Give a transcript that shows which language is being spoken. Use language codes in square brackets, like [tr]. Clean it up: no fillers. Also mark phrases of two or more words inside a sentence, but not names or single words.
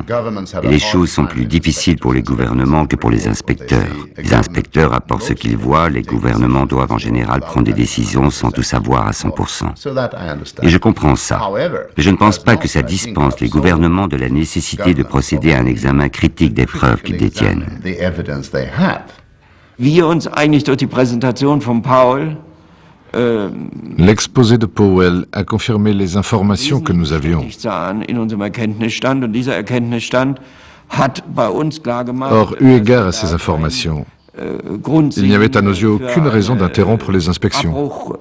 [fr] Et les choses sont plus difficiles pour les gouvernements que pour les inspecteurs. Les inspecteurs apportent ce qu'ils voient, les gouvernements doivent en général prendre des décisions sans tout savoir à 100%. Et je comprends ça. Mais je ne pense pas que ça dispense les gouvernements de la nécessité de procéder à un examen critique des preuves qu'ils détiennent. [de] Wir uns eigentlich durch die Präsentation von Powell [fr] L'exposé de Powell a confirmé les informations que nous avions. Or, eu égard à ces informations, il n'y avait à nos yeux aucune raison d'interrompre les inspections.